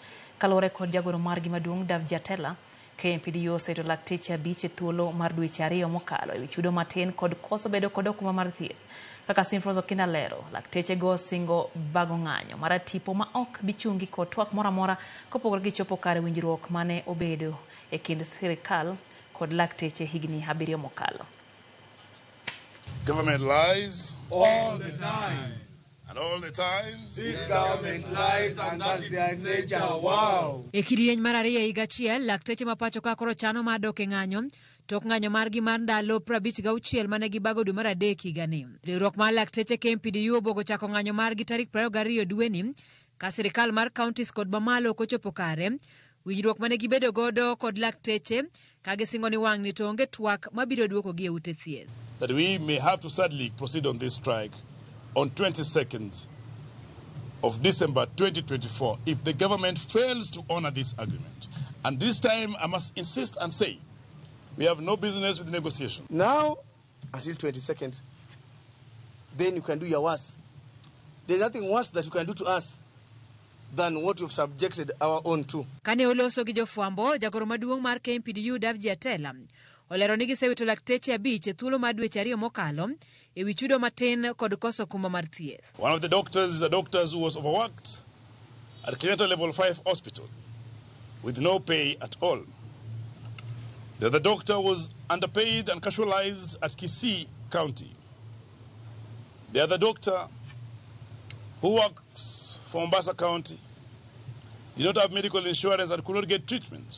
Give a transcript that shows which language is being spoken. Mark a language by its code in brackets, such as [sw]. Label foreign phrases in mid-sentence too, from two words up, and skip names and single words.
[luo] Kalore kod jagoro margi maduong' Dav Jatela, KMPDU oseto lakteche 5 e thuolo mar dweche 2 mokalo e chudo matin kod koso bedo kod okuma mar thieth. Kaka Simfros Okinda lero, lakteche go singo bago ng'anyo mar tipo ma ok bichungi kod twak mora mora kopogore gi chopo kare winjruok mane obedo e kind sirkal kod lakteche higni 7 mokalo. [en] Government lies all the time. And all the times, this government lies, and that's their nature. Wow. [luo] E kidieny mar ariyo higa achiel, lakteche ma pacho ka koro chano mar dok e ng'anyo tok ng'anyo margi mar ndalo 56 mane gibago dwe mar adek higani. Riwruok mar lakteche KMPDU obogo chako ng'anyo margi tarik 22 dwe ni ka sirkal mar counties kod mamalo kochopo kare winjruok mane gibedo godo kod lakteche ka gisingo ni wang' ni to onge twak mabiro duoko gi e ute thieth. [en] That we may have to sadly proceed on this strike on 22nd of December 2024 if the government fails to honor this agreement. And this time I must insist and say we have no business with negotiation. Now until 22nd, then you can do your worst. There's nothing worse that you can do to us than what you've subjected our own to. [luo] Kane oloso gi jofwambo, jagoro maduong' mar KMPDU Dav Jatela olero ni gisewito lakteche 5 e thuolo mar dweche 2 mokalo e wi chudo matin kod koso kumba mar thieth. [en] One of the doctors is a doctor who was overworked at Kenyatta Level 5 Hospital with no pay at all. The other doctor was underpaid and casualized at Kisii County. The other doctor who works for Mombasa County did not have medical insurance and could not get treatments.